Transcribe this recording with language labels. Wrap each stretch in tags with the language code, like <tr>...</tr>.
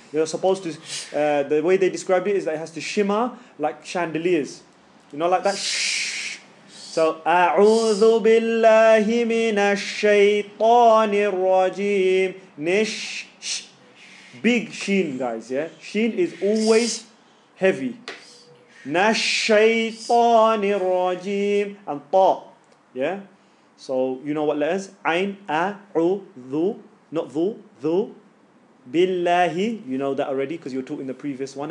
<en>You're supposed to, the way they describe it is that it has to shimmer like chandeliers. You know, like that.</en> <ar>So أعوذ بالله من الشيطان الرجيم.</ar> <en>Nish. Big sheen, guys. Yeah, sheen is always heavy. Nashaytanir rajim and ta. Yeah. So you know what letters? Ain, a'udhu, not dhu. Billahi, you know that already because you were taught in the previous one.</en>